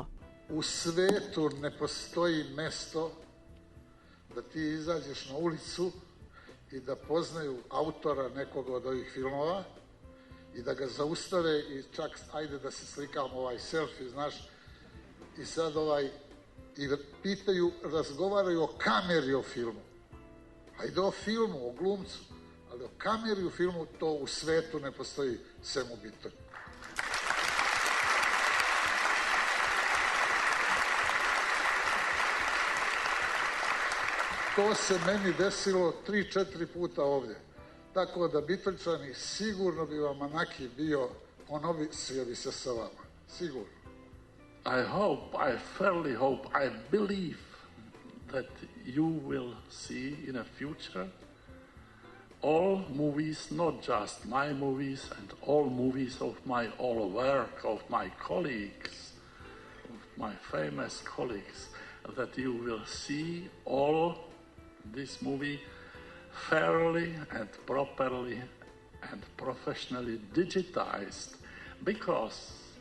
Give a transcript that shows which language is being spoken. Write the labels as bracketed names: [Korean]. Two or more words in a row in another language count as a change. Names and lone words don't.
[Serbian] У свету не постои место да ти изаđеш на улицу и да познају автора некога од ових филмова и да ga зауставе и чак ајде да се сликам овај селфи, знаеш, и сад и питају, разговарају о камери о филму. Ајде о филму, о глумцу, ali o kameri u filmu to u svetu ne postoji svemu bitno. To se meni desilo 3-4 puta ovdje. Tako da Bitoljčani sigurno bi vam Manaki bio, ponovio bi se sa vama. Sigurno. [English] I fairly hope, I believe that you will see in the future all movies, not just my movies, and all movies of my all work of my colleagues, of my famous colleagues, that you will see all this movie fairly and properly and professionally digitized, because